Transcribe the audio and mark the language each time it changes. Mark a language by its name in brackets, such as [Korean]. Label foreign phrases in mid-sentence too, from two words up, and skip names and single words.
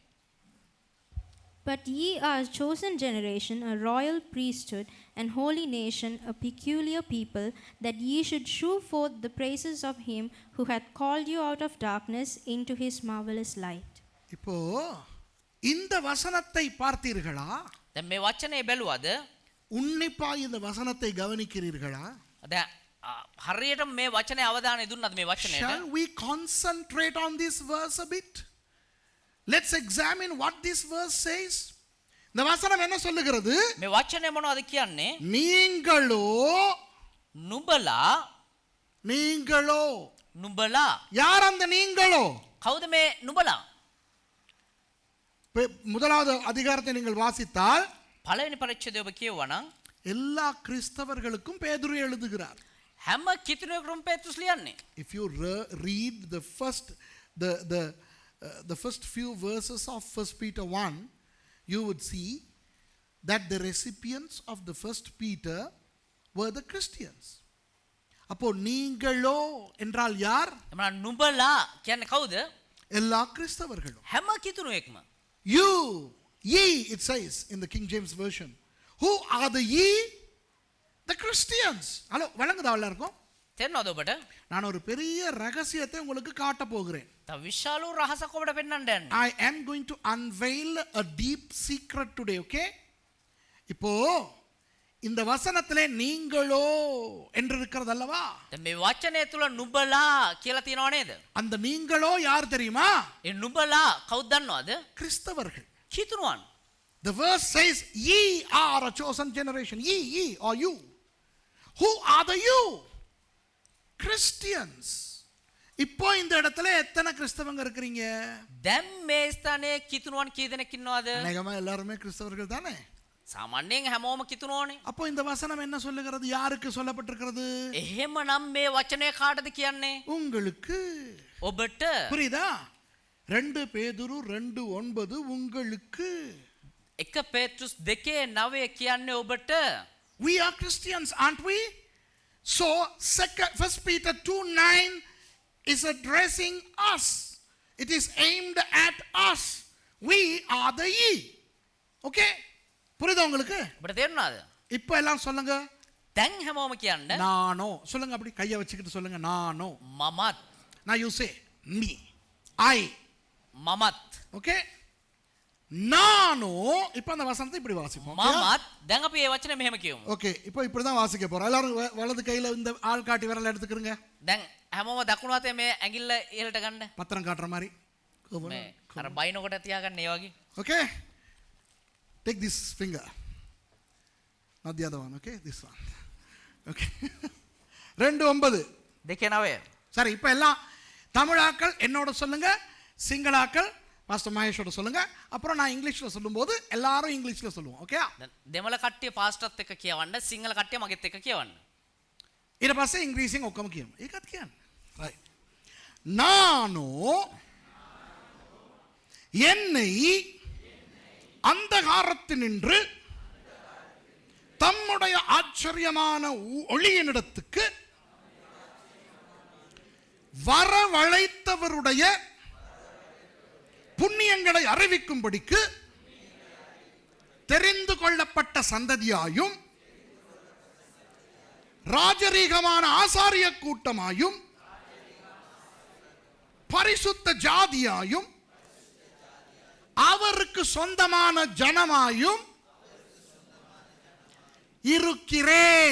[English] But ye are a chosen generation, a royal priesthood, and holy nation, a peculiar people, that ye should shew forth the praises of him who hath called you out of darkness into his marvelous light. [Tamil] இப்போ இந்த வசனத்தை பார்த்தீர்களா? [Sinhala] දැන් මේ වචනේ බැලුවද? [Tamil] உன்னிப்பா இந்த வசனத்தை கவனிக்கிறீர்களா? [Sinhala] දැන් හරියට මේ වචනේ අවධානය දුන්නද මේ වචනේට? [English] Shall we concentrate on this verse a bit? Let's examine what this verse says. [Tamil] இந்த வசனம் என்ன சொல்லுகிறது? [Sinhala] මේ වචනේ මොනවද කියන්නේ? [Tamil] நீங்களோ [Sinhala] නුඹලා [Tamil] யார் அந்த நீங்களோ? [Sinhala] කවුද මේ නුඹලා? [Tamil] முதலாவது அதிகாரத்தை நீங்கள் வாசித்தால் [Sinhala] පළවෙනි පරිච්ඡේදය ඔබ කියවනම් [Tamil] எல்லா கிறிஸ்தவர்களுக்கும் பேதுரு எழுதுகிறார். [Sinhala] හැම කිතුණෙකුටම පේතෘස් ලියන්නේ. [English] If you read the first few verses of 1 Peter 1, you would see that the recipients of the first Peter were the Christians. [Tamil] அப்போ நீங்களோ என்றால் யார்? [Sinhala] එමනම් නුඹලා කියන්නේ කවුද? [Tamil] எல்லா கிறிஸ்தவர்களும். [Sinhala] හැම කිතුණුවෙක්ම. [English] You, ye, it says in the King James Version. Who are the ye? The Christians. [Tamil] ஹலோ, வழங்குதா எல்லாருக்கும்? [Sinhala] තේරෙනවද ඔබට? [Tamil] நான் ஒரு பெரிய ரகசியத்தை உங்களுக்கு காட்ட போகிறேன். [Sinhala] තව විශාල රහසක් ඔබට පෙන්වන්න යන්නේ. [English] I am going to unveil a deep secret today, okay? [Tamil] இப்போ இந்த வசனத்திலே நீங்களோ என்று இருக்கிறது அல்லவா? [Sinhala] දැන් මේ වචනය තුල නුඹලා කියලා තියෙනව නේද? [Tamil] அந்த நீங்களோ யார் தெரியுமா? [Sinhala] ඒ නුඹලා කවුද දන්නවද? [Tamil] கிறிஸ்தவர்கள். [Sinhala] කිතුණුවන්. [English] The verse says ye are a chosen generation. Ye or you. Who are the you? Christians. [Tamil] இப்போ இந்த இடத்துல எத்தனை கிறிஸ்தவங்க இருக்கிறீங்க? [Sinhala] දැන් මේ ස්ථානයේ කිතුණුවන් කී දෙනෙක් ඉන්නවද? [Tamil] அநேகமா எல்லாருமே கிறிஸ்தவர்கள் தானே? [Sinhala] සාමාන්‍යයෙන් හැමෝම කිතුණුවනේ. [Tamil] அப்போ இந்த வசனம் என்ன சொல்லுகிறது? யாருக்கு சொல்லப்பட்டிருக்கிறது? [Sinhala] එහෙමනම් මේ වචනය කාටද කියන්නේ? [Tamil] உங்களுக்கு. [Sinhala] ඔබට. [Tamil] புரியுதா? 2 பேதுரு 2:9 உங்களுக்கு. [Sinhala] 1 පේතෘස් 2:9 කියන්නේ ඔබට. [English] We are Christians, aren't we? So 1 Peter 2:9 is addressing us. It is aimed at us. We are the ye. [Tamil] Okay? புரியுதா உங்களுக்கு? [Sinhala] ඔබට තේරුණාද? [Tamil] இப்போ எல்லாம் சொல்லுங்க. [Sinhala] දැන් හැමෝම කියන්න. [Tamil] நானோ. சொல்லுங்க, அப்படி கையை வச்சுக்கிட்டு சொல்லுங்க. நானோ. [Sinhala] මමත්. [English] Now you say me. I. [Sinhala] මමත්. [Tamil] Okay? நானோ. இப்போ அந்த வசனத்தை இப்படி வாசிப்போம். [Sinhala] මමත්. දැන් අපි මේ වචනේ මෙහෙම කියමු. [Tamil] ஓகே, இப்போ இப்படி தான் வாசிக்க போறோம். எல்லாரும் வலது கையில இந்த ஆள் காட்டி விரல் எடுத்துக்கிறங்க. [Sinhala] දැන් හැමෝම දකුණු අතේ මේ ඇඟිල්ල ඉහළට ගන්න. [Tamil] பத்திரம் காட்டுற மாதிரி. [Sinhala] මේ අර බයිනකොට තියාගන්න ඒ වගේ. [English] Okay? Take this finger. Not the other one, okay? This one. Okay. 2:9. 2:9. [Tamil] சரி, இப்போ எல்லாம் தமிழாக்கள் என்னோட சொல்லுங்க, சிங்களாக்கள் பாஸ்டர் மகேஷோட சொல்லுங்க. அப்புறம் நான் இங்கிலீஷ்ல சொல்லும்போது எல்லாரும் இங்கிலீஷ்ல சொல்லுவோம். ஓகே? [Sinhala] දෙමළ කට්ටිය පාස්ටර්ත් එක්ක කියවන්න, සිංහල කට්ටිය මගෙත් එක්ක කියවන්න. ඊට පස්සේ ඉංග්‍රීසියෙන් ඔක්කොම කියමු. ඒකත් කියන්න. right. [Tamil] நானோ என்னை அந்தகாரத்தினின்று தம்முடைய ஆச்சரியமான ஒளியினிடத்துக்கு வரவழைத்தவருடைய புண்ணியங்களை அறிவிக்கும்படிக்கு தெரிந்து கொள்ளப்பட்ட சந்ததியாயும் ராஜரீகமான ஆசாரிய கூட்டமாயும் பரிசுத்த ஜாதியாயும் அவருக்கு சொந்தமான ஜனமாயும் இருக்கிறேன்.